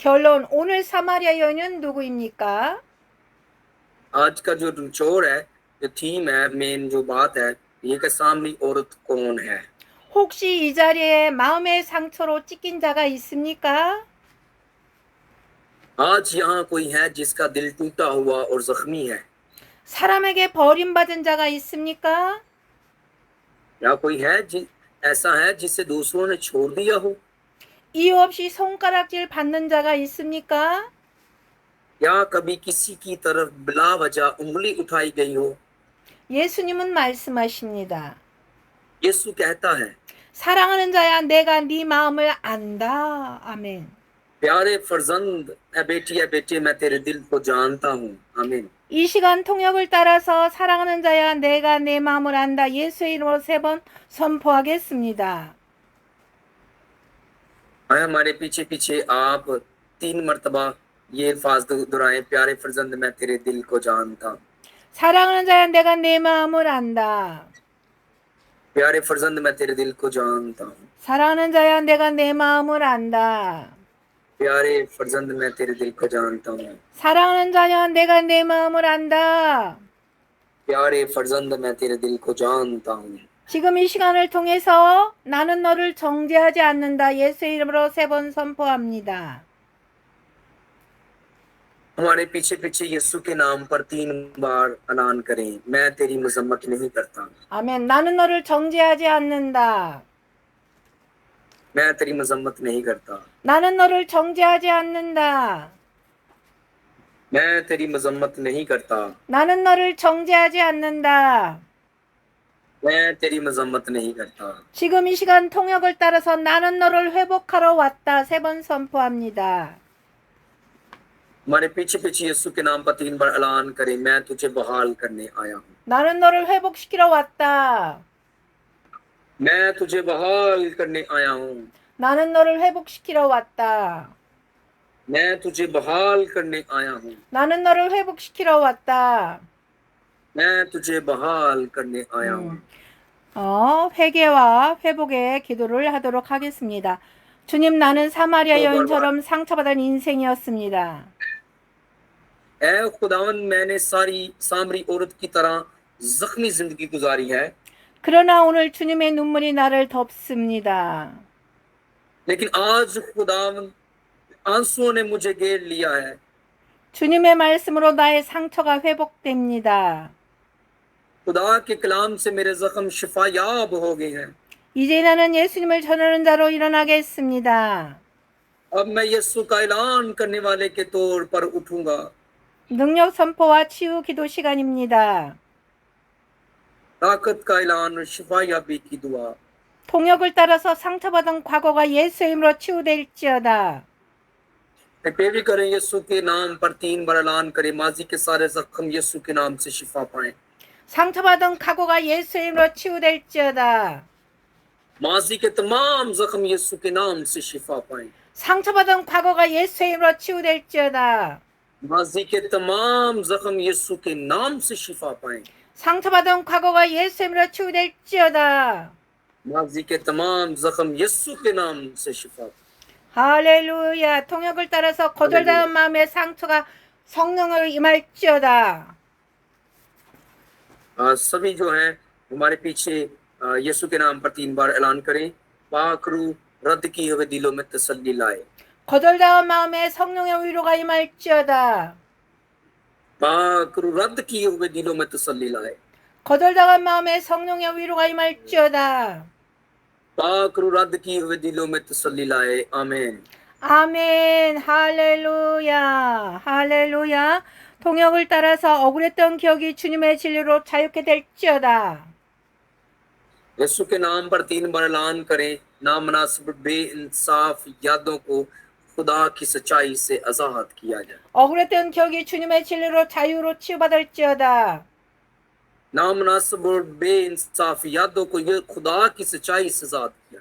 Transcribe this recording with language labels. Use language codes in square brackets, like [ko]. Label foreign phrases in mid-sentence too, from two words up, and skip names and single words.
[ko] 결론 오늘 사마리아 여인은 누구입니까? [ur] آج کا جو چور ہے جو تھیم ہے، مین جو بات ہے، یہ کہ سامری عورت کون ہے. [ko] 혹시 이 자리에 마음의 상처로 찢긴 자가 있습니까? [ur] آج یہاں کوئی ہے جس کا دل ٹوٹا ہوا اور زخمی ہے, [ko] 사람에게 버림받은 자가 있습니까? [ur] یا کوئی ہے ایسا ہے جسے دوسروں نے چھوڑ دیا ہو, [ko] 이유 없이 손가락질 받는 자가 있습니까? [ur] یا کبھی کسی کی طرف بلا وجہ انگلی اٹھائی گئی ہو. [ko] 예수님은 말씀하십니다. [ur] یسوع کہتا ہے, [ko] 사랑하는 자야, 내가 네 마음을 안다. 아멘. [ur] پیارے فرزند ہے بیٹے میں تیرے دل کو جانتا ہوں. आमीन। [ko] 이 시간 통역을 따라서 사랑하는 자야, 내가 내 마음을 안다. 예수의 이름으로 3번 선포하겠습니다. [ur] ہمارے پیچھے پیچھے آپ 3 مرتبہ یہ الفاظ دہرائیں، پیارے فرزند میں تیرے دل کو جانتا ہوں. [ko] 사랑하는 자야, 내가 내 마음을 안다. [ur] پیارے فرزند میں تیرے دل کو جانتا ہوں. [ko] 사랑하는 자야, 내가 내 마음을 안다. [ur] پیارے فرزند میں تیرے دل کو جانتا ہوں. [ko] 사랑하는 자야, 내가 내 마음을 안다. [ur] پیارے فرزند میں تیرے دل کو جانتا ہوں. [ko] 지금 이 시간을 통해서 나는 너를 정죄하지 않는다. 예수의 이름으로 3번 선포합니다. [ur] ہمارے پیچھے پیچھے یسوع کے نام پر 3 بار اعلان کریں، میں تیری مذمت نہیں کرتا. [ko] 아멘. 나는 너를 정죄하지 않는다. [ur] میں تیری مذمت نہیں کرتا. [ko] 나는 너를 정죄하지 않는다. [ur] میں تیری مذمت نہیں کرتا. [ko] 나는 너를 정죄하지 않는다. [ur] میں تیری مذمت نہیں کرتا. [ko] 지금 이 시간 통역을 따라서 나는 너를 회복하러 왔다. 3번 선포합니다. [ur] ہمارے پیچھے پیچھے یسوع کے نام پر 3 بار اعلان کریں، میں تجھے بحال کرنے آیا ہوں. [ko] 나는 너를 회복시키러 왔다. [ur] میں تجھے بحال کرنے آیا ہوں. [ko] 나는 너를 회복시키러 왔다. [ur] میں تجھے بحال کرنے آیا ہوں. [ko] 나는 너를 회복시키러 왔다. [ur] میں تجھے بحال کرنے آیا ہوں. [ko] 회개와 회복의 기도를 하도록 하겠습니다. 주님, 나는 사마리아 여인처럼 상처받은 인생이었습니다. [ur] اے خداوند میں نے سامری عورت کی طرح زخمی زندگی گزاری ہے, [ko] 그러나 오늘 주님의 눈물이 나를 덮습니다. [ur] لیکن آج خداوند آنسوؤں نے مجھے گھیر لیا ہے. [ko] 주님의 말씀으로 나의 상처가 회복됩니다. [ur] خدا کے کلام سے میرے زخم شفایاب ہو گئے ہیں. [ko] 이제 나는 예수님을 전하는 자로 일어나겠습니다. [ur] اب میں یسوع کا اعلان کرنے والے کے طور پر اٹھوں گا. [ko] 능력 선포와 치유 기도 시간입니다. [ur] طاقت کا اعلان اور شفایابی کی دعا. [ko] 통역을 따라서 상처받은 과거가 예수의 이름으로 치유될지어다. [ur] پیروی کریں، یسوع کے نام پر 3 بار اعلان کریں، ماضی کے سارے زخم یسوع کے نام سے شفا پائیں. [ko] 상처받은 과거가 예수의 이름으로 치유될지어다. [ur] ماضی کے تمام زخم یسوع کے نام سے شفا پائیں. [ko] 상처받은 과거가 예수의 이름으로 치유될지어다. [ur] ماضی کے تمام زخم یسوع کے نام سے شفا پائیں. [ko] 상처받은 과거가 예수의 이름으로 치유될지어다. [ur] ماضی کے تمام زخم یسوع کے نام سے شفا. [ko] 할렐루야. 통역을 따라서 거절당한 마음의 상처가 성령으로 임할지어다. [ur] سبھی جو ہیں ہمارے پیچھے یسوع کے نام پر 3 بار اعلان کریں، پاک روح رد کیے ہوئے دلوں میں تسلی لائے. [ko] 거절당한 마음에 성령의 위로가 임할지어다. [ur] پاک روح رد کیے ہوئے دلوں میں تسلی لائے. [ko] 거절당한 마음에 성령의 위로가 임할지어다. [ur] پاک روح رد کیے ہوئے دلوں میں تسلی لائے. आमीन। [ko] 아멘. 할렐루야. 할렐루야. 통역을 따라서 억울했던 기억이 주님의 진리로 자유케 될지어다. [ur] یسوع کے نام پر 3 بار اعلان کریں، نامناسب بے انصاف یادوں کو خدا کی سچائی سے آزاد کیا جائے. [ko] 억울했던 기억이 주님의 진리로 자유로 치유받을지어다. [ur] نامناسب اور بے انصاف یادوں کو یہ خدا کی سچائی سے آزاد کیا.